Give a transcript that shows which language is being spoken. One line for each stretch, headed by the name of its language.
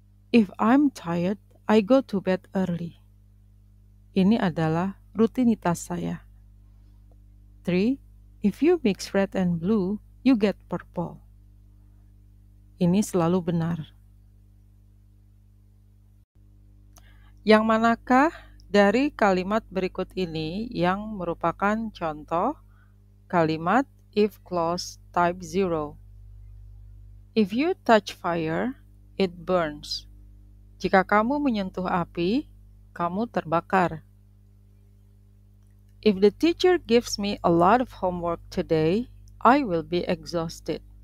English: If I'm tired, I go to bed early.
Indonesian: Ini adalah rutinitas saya.
English: 3. If you mix red and blue, you get purple.
Indonesian: Ini selalu benar. Yang manakah dari kalimat berikut ini yang merupakan contoh kalimat if clause type 0?
English: If you touch fire, it burns.
Indonesian: Jika kamu menyentuh api, kamu terbakar.
English: If the teacher gives me a lot of homework today, I will be exhausted.